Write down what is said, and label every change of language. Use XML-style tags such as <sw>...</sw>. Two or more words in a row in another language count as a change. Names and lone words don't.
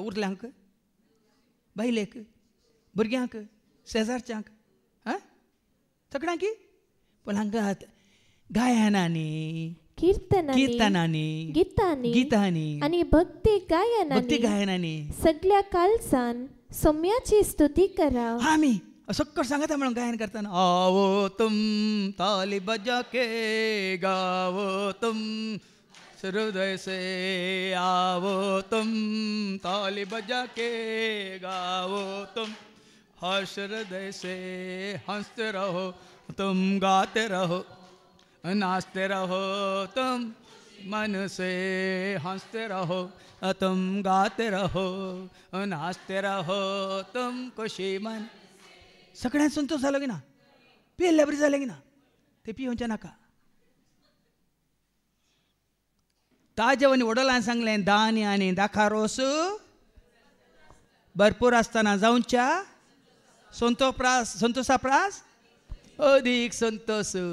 <kok>उरल्यांक बायलेक भुरग्यांक शेजारच्यांक सगळ्यांक पूण हांगा गायनांनी कीर्तनांनी गितांनी आणि भक्ती गायनांनी सगळ्या काळजान सौम्याची स्तुती करा. आमी सकट सांगता म्हणून गायन करतना</kok> <hi>आवो तुम ताली बजा के गावो तुम हृदय से आवो तुम ताली बजा के गावो तुम हर्ष हृदय से हंसते रहो तुम गाते रहो नाचते रहो तुम मन से हंसते रहो तुम गाते रहो नाचते रहो तुम खुशी मन.</hi> <kok>सगळ्यांक संतोष जालो की ना. पियेल्ल्या बरी जालें की ना. ते पियोवचें नाका. ताजेवनी वडोलान सांगलें धान्य आनी दाखा रोस भरपूर आसतना जावच्या संतोषा प्रास अदीक संतोष.</kok>